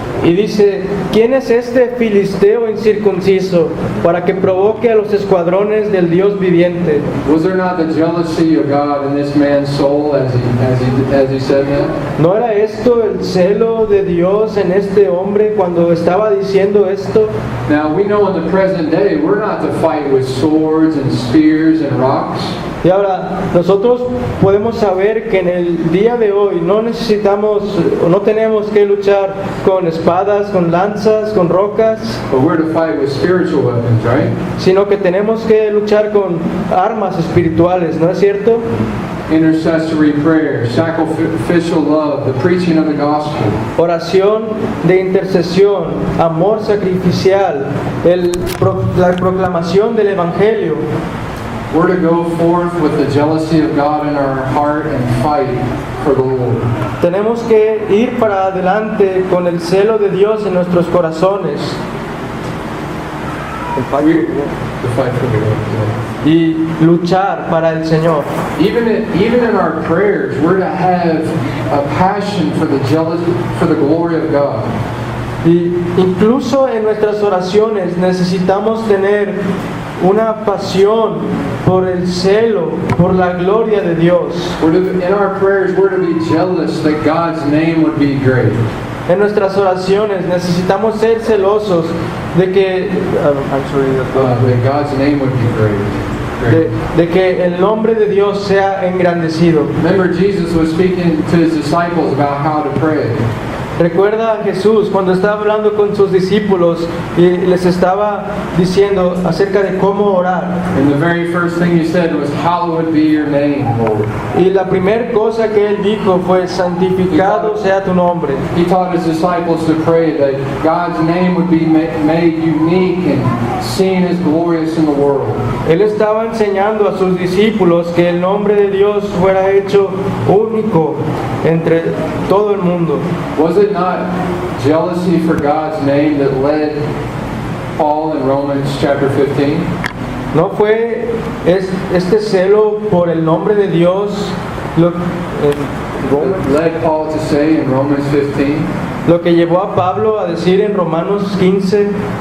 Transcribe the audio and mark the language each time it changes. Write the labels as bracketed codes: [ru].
[es] Y dice, ¿quién es este filisteo incircunciso para que provoque a los escuadrones del Dios viviente? [en] Was there not the jealousy of God in this man's soul as he said that? [es] ¿No era esto el celo de Dios en este hombre cuando estaba diciendo esto? [en] Now we know in the present day we're not to fight with swords and spears and rocks. [es] Y ahora, nosotros podemos saber que en el día de hoy no necesitamos, no tenemos que luchar con espadas, con lanzas, con rocas, [en] But we're to fight with spiritual weapons, right? [es] sino que tenemos que luchar con armas espirituales, ¿no es cierto? [en] Intercessory prayer, sacrificial love, the preaching of the gospel. [es] Oración de intercesión, amor sacrificial, la proclamación del Evangelio. [en] We're to go forth with the jealousy of God in our heart and fight for the Lord. [es] Tenemos que ir para adelante con el celo de Dios en nuestros corazones. [en] To fight for the Lord. Yeah. [es] Y luchar para el Señor. [en] Even in our prayers, we're to have a passion for the glory of God. [es] Y incluso en nuestras oraciones necesitamos tener una pasión por el celo, por la gloria de Dios. [en] In our prayers, we're to be jealous that God's name would be great. [es] En nuestras oraciones necesitamos ser celosos de que [en] That God's name would be great. [es] de que el nombre de Dios sea engrandecido. [en] Remember, Jesus was speaking to his disciples about how to pray. [es] Recuerda a Jesús cuando estaba hablando con sus discípulos y les estaba diciendo acerca de cómo orar. [en] And the very first thing he said was, "Hallowed be your name, Lord." [es] Y la primera cosa que él dijo fue, santificado sea tu nombre. [en] He taught his disciples to pray that God's name would be made unique and seen as glorious in the world. [es] Él estaba enseñando a sus discípulos que el nombre de Dios fuera hecho único entre todo el mundo. [en] Was it not jealousy for God's name that led Paul in Romans chapter 15? [es] ¿No fue este celo por el nombre de Dios [en] That led Paul to say in Romans 15 [es] lo que llevó a Pablo a decir en Romanos 15